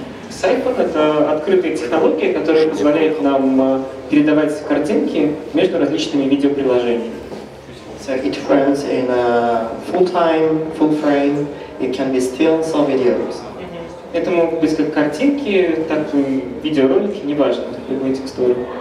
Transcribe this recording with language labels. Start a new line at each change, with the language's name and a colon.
Russian: Syphon — это открытая технология, которая позволяет нам передавать картинки между различными видеоприложениями.
English: So it runs in full-time, full frame. It can be stills or videos.
Russian: Это могут быть как картинки, так и видеоролики, неважно, любые текстуры.